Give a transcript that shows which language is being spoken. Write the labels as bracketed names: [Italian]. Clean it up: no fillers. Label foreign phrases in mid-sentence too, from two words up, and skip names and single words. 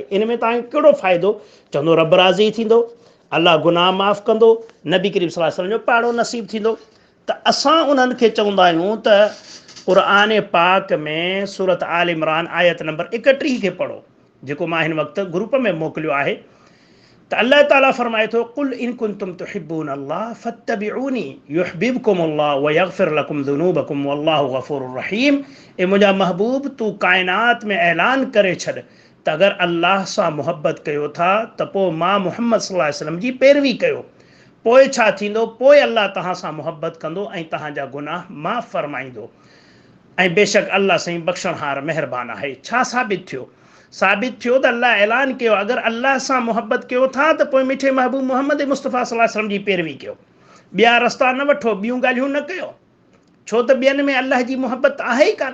[Sindhi] इन में तव्हांखे कहिड़ो फ़ाइदो? चवंदो रब राज़ी थींदो, अल्लाह गुनाह माफ़ु कंदो, नबी करीम [Arabic] صلى الله عليه وسلم [Sindhi] जो पाड़ो नसीबु थींदो। त असां उन्हनि खे चवंदा आहियूं त क़ुरान पाक में सूरत आल इमरान आयत नंबर 31 खे पढ़ो, जेको मां हिन वक़्तु ग्रुप में मोकिलियो आहे। त अल्लाह ताला फ़रमाए थो, [Arabic] قل إن كنتم تحبون الله فاتبعوني يحببكم الله ويغفر لكم ذنوبكم والله غفور رحيم. [Sindhi] ए मुंहिंजा महबूब, तूं काइनात में ऐलान करे छॾ त अगरि अल्लाह सां मुहबत कयो था त पोइ मां मुहम्मद [Arabic] صلى الله عليه وسلم [Sindhi] जी पैरवी कयो। पोइ छा थींदो? पोइ अल्लाह तव्हां सां मुहबत कंदो ऐं तव्हांजा गुनाह माफ़ फ़रमाईंदो ऐं बेशक अल्लाह साईं बख़्शणहार महिरबान आहे। छा साबित थियो? साबित थियो त अल्लाह ऐलान कयो अगरि अल्लाह सां मुहबत कयो था त पोइ मिठे महबूब मोहम्मद मुस्तफ़ा [Arabic] صلى الله عليه وسلم [Sindhi] जी पैरवी कयो, ॿिया रस्ता न वठो, ॿियूं ॻाल्हियूं न कयो, छो त ॿियनि में अल्लाह जी मुहबत आहे ई कान।